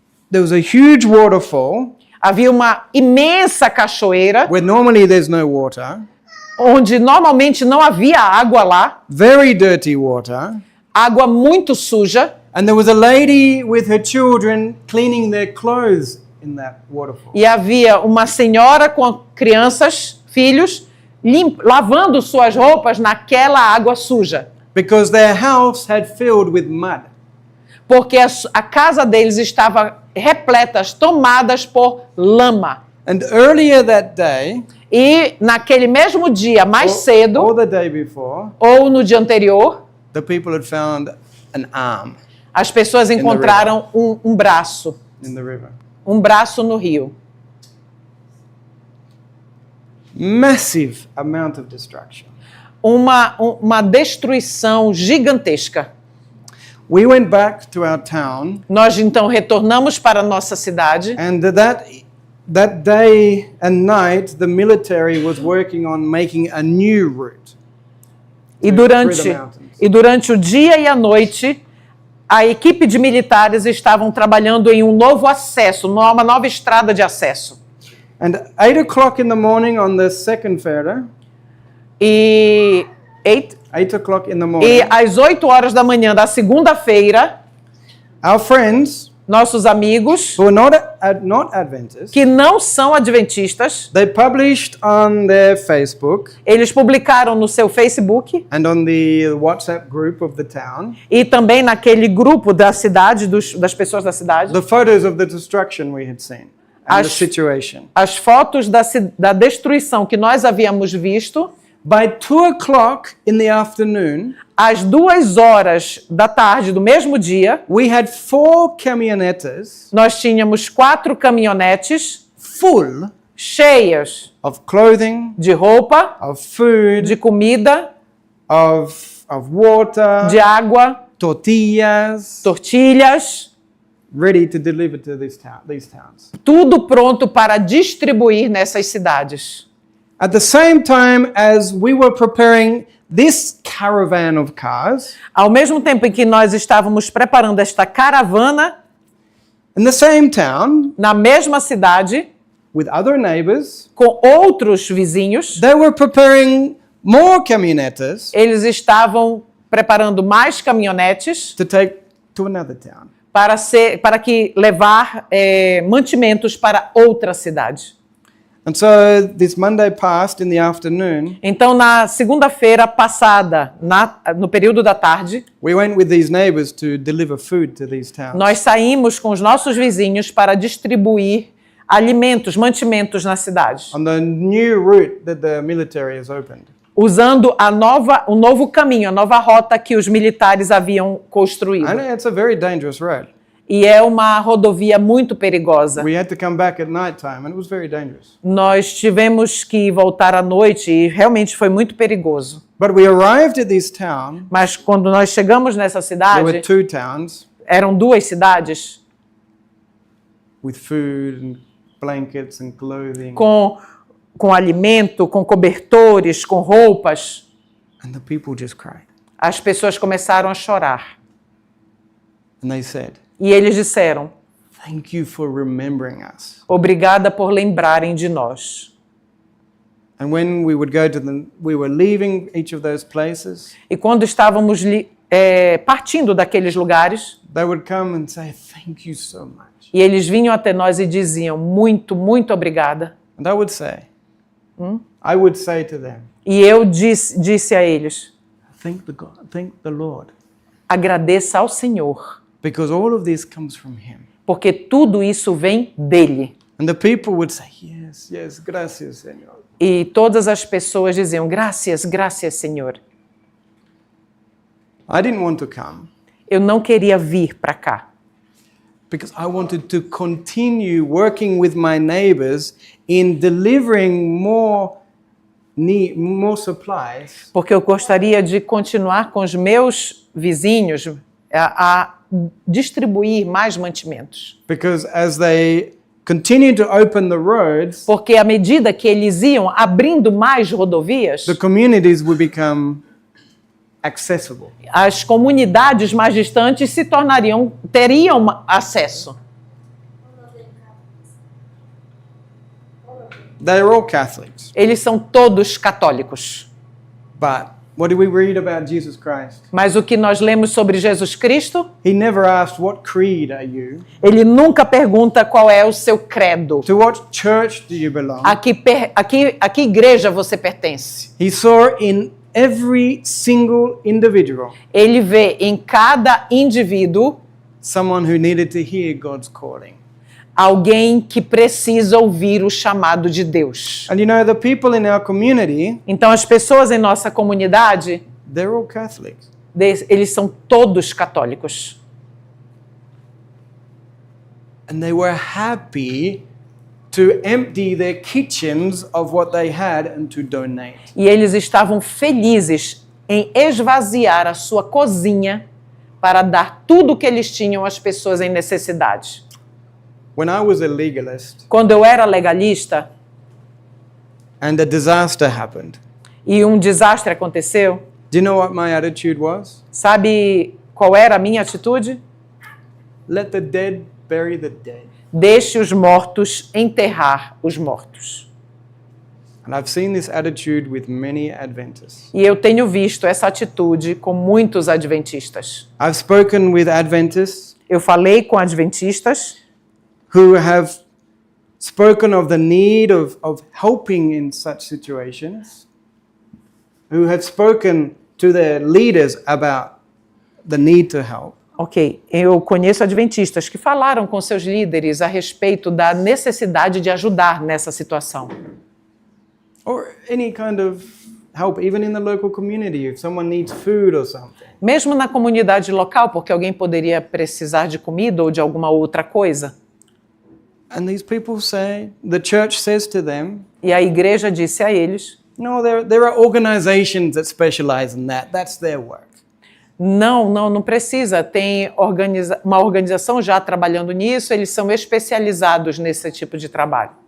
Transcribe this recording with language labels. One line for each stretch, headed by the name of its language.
English: there was a huge waterfall
Portuguese: havia uma imensa cachoeira,
English: where normally there's no water,
Portuguese: onde normalmente não havia água lá,
English: very dirty water,
Portuguese: água muito suja,
English: and there was a lady with her children cleaning their clothes in that waterfall.
Portuguese: e havia uma senhora com crianças, filhos, lavando suas roupas naquela água suja.
English: Because their house had filled with mud.
Portuguese: Porque a casa deles estava repleta, tomadas por lama.
English: And earlier that day,
Portuguese: E naquele mesmo dia, mais
English: or
Portuguese: cedo,
English: the day before,
Portuguese: ou no dia anterior,
English: the people had found an arm
Portuguese: as pessoas encontraram um braço,
English: in the river.
Portuguese: um braço no rio.
English: Massive amount of destruction.
Portuguese: Uma destruição gigantesca.
English: We went back to our town,
Portuguese: Nós então retornamos para a nossa cidade
English: and that day and night, the military was working on making a new route.
Portuguese: e
English: through the
Portuguese: durante,
English: mountains.
Portuguese: e durante o dia e a noite, a equipe de militares estavam trabalhando em um novo acesso, uma nova estrada de acesso.
English: And 8 o'clock in the morning on the second Fera,
Portuguese: E
English: 8 o'clock in the morning,
Portuguese: E às 8 horas da manhã da segunda-feira,
English: our friends
Portuguese: nossos amigos,
English: who are not Adventists,
Portuguese: que não são adventistas,
English: they published on their Facebook
Portuguese: eles publicaram no seu Facebook
English: and on the WhatsApp group of the town
Portuguese: e também naquele grupo da cidade, das pessoas da cidade,
English: the photos of the destruction we had seen and the
Portuguese: As-
English: situation.
Portuguese: as fotos da destruição que nós havíamos visto.
English: By 2 o'clock in the afternoon,
Portuguese: Às 2 horas da tarde do mesmo dia,
English: we had 4 camionetas
Portuguese: nós tínhamos 4 caminhonetes
English: full
Portuguese: cheias
English: of clothing,
Portuguese: de roupa,
English: of food,
Portuguese: de comida,
English: of water,
Portuguese: de água,
English: tortillas,
Portuguese: tortilhas,
English: ready to deliver to these towns.
Portuguese: tudo pronto para distribuir nessas cidades.
English: At the same time as we were preparing this caravan of cars,
Portuguese: Ao mesmo tempo em que nós estávamos preparando esta caravana,
English: in the same town,
Portuguese: na mesma cidade,
English: with other neighbors,
Portuguese: com outros vizinhos,
English: they were preparing more camionetas
Portuguese: eles estavam preparando mais caminhonetes
English: to take to another town.
Portuguese: para que levar mantimentos para outra cidade.
English: And so this Monday passed in the afternoon.
Portuguese: Então, na segunda-feira passada, no período da tarde,
English: We went with these neighbors to deliver food to these towns.
Portuguese: nós saímos com os nossos vizinhos para distribuir alimentos, mantimentos na cidade.
English: On the new route that the military has opened.
Portuguese: usando o novo caminho, a nova rota que os militares haviam construído.
English: And it's a very dangerous road.
Portuguese: E é uma rodovia muito perigosa.
English: We had to come back at night time, and it was very dangerous.
Portuguese: Nós tivemos que voltar à noite e realmente foi muito perigoso.
English: But we arrived at this town.
Portuguese: Mas quando nós chegamos nessa
English: There were
Portuguese: cidade,
English: 2 towns
Portuguese: eram 2 cidades
English: with food and blankets and clothing.
Portuguese: com alimento, com cobertores, com roupas.
English: And the people just cried.
Portuguese: As pessoas começaram a chorar.
English: And they said,
Portuguese: E eles disseram,
English: "Thank you for remembering us."
Portuguese: obrigada por lembrarem de nós.
English: And when we would go to we were leaving each of those places,
Portuguese: E quando estávamos partindo daqueles lugares,
English: they would come and say, "Thank you so much."
Portuguese: e eles vinham até nós e diziam, muito, muito obrigada.
English: And I would say to them,
Portuguese: E eu disse a eles,
English: thank the Lord,
Portuguese: agradeça ao Senhor,
English: because all of this comes from Him.
Portuguese: porque tudo isso vem dele.
English: And the people would say, yes, yes,
Spanish: gracias, Señor.
Portuguese: E todas as pessoas diziam, graças, graças, Senhor.
English: I didn't want to come
Portuguese: Eu não queria vir para cá,
English: because I wanted to continue working with my neighbors in delivering more supplies,
Portuguese: porque eu gostaria de continuar com os meus vizinhos a distribuir mais mantimentos.
English: because as they continue to open the roads,
Portuguese: Porque à medida que eles iam abrindo mais rodovias,
English: the communities would become accessible.
Portuguese: as comunidades mais distantes teriam acesso.
English: They're all Catholics.
Portuguese: Eles são todos católicos.
English: But what do we read about Jesus Christ?
Portuguese: Mas o que nós lemos sobre Jesus Cristo,
English: He never asked, what creed are you?
Portuguese: ele nunca pergunta qual é o seu credo.
English: To what church do you belong?
Portuguese: A que igreja você pertence?
English: He saw in every single individual
Portuguese: Ele vê em cada indivíduo
English: someone who needed to hear God's calling.
Portuguese: alguém que precisa ouvir o chamado de Deus.
English: And you know, the people in our community,
Portuguese: Então as pessoas em nossa comunidade,
English: they're all Catholics.
Portuguese: eles são todos católicos.
English: And they were happy to empty their kitchens of what they had and to donate.
Portuguese: E eles estavam felizes em esvaziar a sua cozinha para dar tudo o que eles tinham às pessoas em necessidade.
English: When I was a legalist
Portuguese: Quando eu era legalista
English: and a disaster happened,
Portuguese: e um desastre aconteceu,
English: do you know what my attitude was?
Portuguese: sabe qual era a minha atitude?
English: Let the dead bury the dead.
Portuguese: Deixe os mortos enterrar os mortos.
English: And I've seen this attitude with many Adventists.
Portuguese: E eu tenho visto essa atitude com muitos adventistas.
English: I've spoken with Adventists
Portuguese: Eu falei com adventistas
English: who have spoken of the need of helping in such situations, who have spoken to their leaders about the need to help.
Portuguese: Ok, eu conheço adventistas que falaram com seus líderes a respeito da necessidade de ajudar nessa situação.
English: Or any kind of help, even in the local community, if someone needs food or something.
Portuguese: Mesmo na comunidade local, porque alguém poderia precisar de comida ou de alguma outra coisa.
English: And these people say, the church says to them,
Portuguese: E a igreja disse a eles,
English: no, there are organizations that specialize in that. That's their work.
Portuguese: não precisa. Tem uma organização já trabalhando nisso, eles são especializados nesse tipo de trabalho.